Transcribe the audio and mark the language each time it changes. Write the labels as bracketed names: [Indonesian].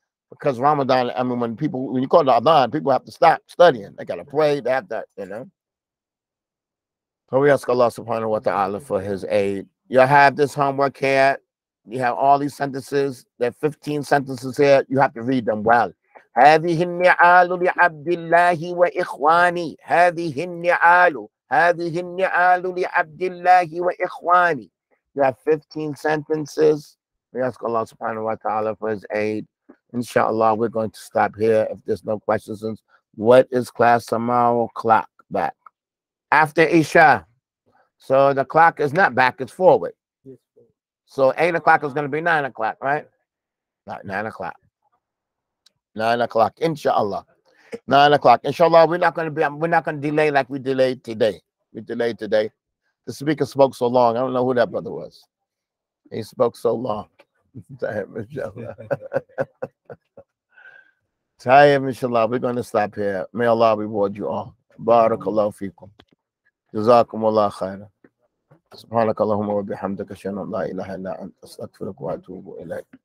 [English] Because Ramadan, I mean, when you call the Adhan, people have to stop studying. They got to pray. They have to, So we ask Allah subhanahu wa ta'ala for his aid. You have this homework here. You have all these sentences. There are 15 sentences here. You have to read them well. [Arabic] هذه النعال لعبد الله وإخواني. هذه النعال لعبد الله وإخواني. [English] You have 15 sentences. We ask Allah subhanahu wa ta'ala for his aid. Inshallah, we're going to stop here if there's no questions. What is class tomorrow? Clock back. After Isha. So the clock is not back, it's forward. So 8 o'clock is going to be 9 o'clock, right? Not 9 o'clock. 9 o'clock, inshallah. 9 o'clock. Inshallah, we're not going to delay like we delayed today. We delayed today. The speaker spoke so long. I don't know who that brother was. He spoke so long. Inshallah. Inshallah, we're going to stop here. May Allah reward you all. Barakallahu feekum. Jazakumullah khairan. [Arabic] سبحانك اللهم وبحمدك أشهد أن لا إله إلا أنت أستغفرك وأتوب إليك.